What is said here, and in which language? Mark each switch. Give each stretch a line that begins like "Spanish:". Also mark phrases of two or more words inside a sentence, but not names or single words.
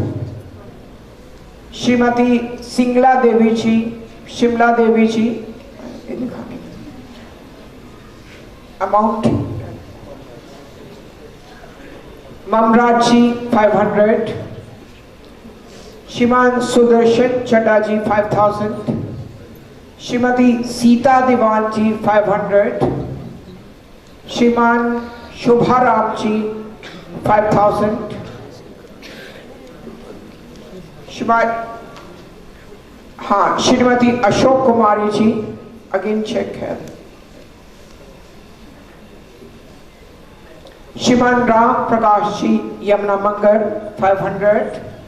Hindi: Shrimati Singla Devi ji, Shimla Devi ji, amount Mamraj ji, 500. Shriman Sudarshan Chadda ji, 5,000. Shrimati Sita Diwan ji, 500. Shriman Shubha Ram ji, 5,000. श्रीमती अशोक कुमारी जी,
English: again check
Hindi: है. श्रीमान राम प्रकाश जी यमुना मंगर, 500.